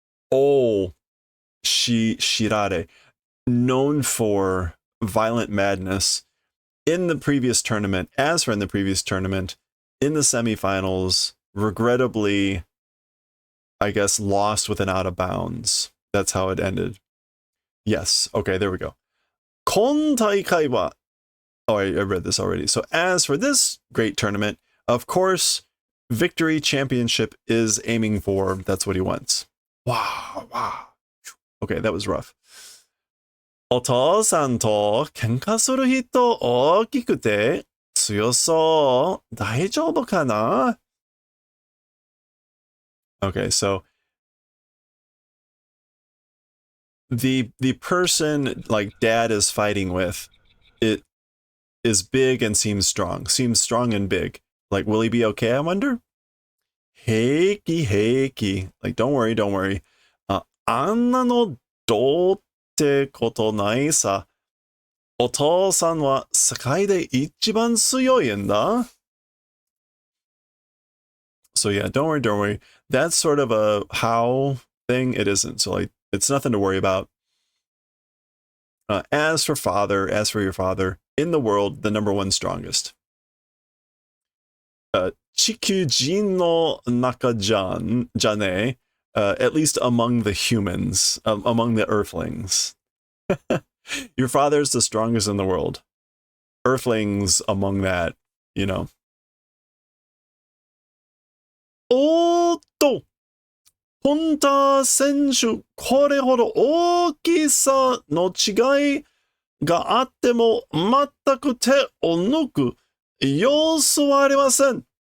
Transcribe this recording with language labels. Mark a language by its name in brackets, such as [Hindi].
[English] Oh, Shirare, known for violent madness in the previous tournament, in the semifinals, regrettably, I guess, lost with an out of bounds. That's how it ended. Yes. Okay, there we go. Kon taikai wa. Oh, I read this already. So as for this great tournament, of course, victory championship is aiming for. That's what he wants. Wow. Okay, that was rough. [Japanese] お父さんと喧嘩する人大きくて強そう。大丈夫かな? [English] Okay, so the person like dad is fighting with, it is big and seems strong and big. Like, will he be okay, I wonder? Heiki. Like, don't worry. [Japanese] あんなのどうってことないさ。お父さんは世界で一番強いんだ。 [English] So yeah, don't worry. That's sort of a how thing. It isn't. So like, it's nothing to worry about. As for your father, in the world, the number one strongest. [Japanese] 地球人の中じゃねえ。 [English] At least among the humans, among the earthlings. Your father's the strongest in the world. Earthlings among that, you know. [Japanese] おーっと、ポンタ選手、これほど大きさの違いがあっても全く手を抜く様子はありません。